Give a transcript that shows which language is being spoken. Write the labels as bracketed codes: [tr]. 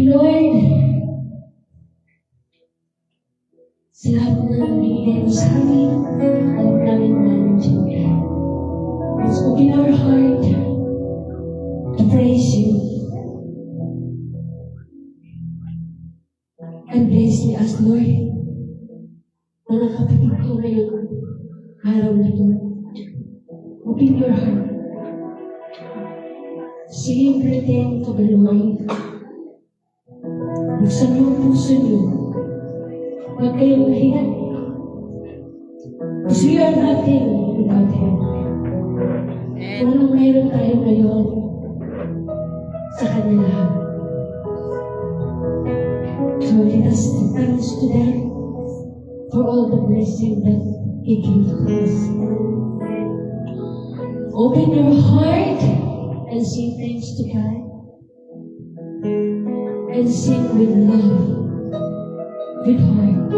[tl] Lord, sa lahat ng binigay mo sa amin, alam namin na nandiyan ka. [en] Let's open our heart to praise you. And bless me as Lord. [tl] Mga kapatid ko ngayong araw na ito. [en] Open your heart. Say everything to the Lord. [tl] Buksan niyo ang puso niyo. Huwag kayong mahiya. [en] Because we are nothing without Him. [tl] Kung anong mayroon tayo ngayon, sa Kanya lahat. [en] So let us give thanks to them for all the blessing that He gives us. Open your heart and sing thanks to God. And sing with love, with heart.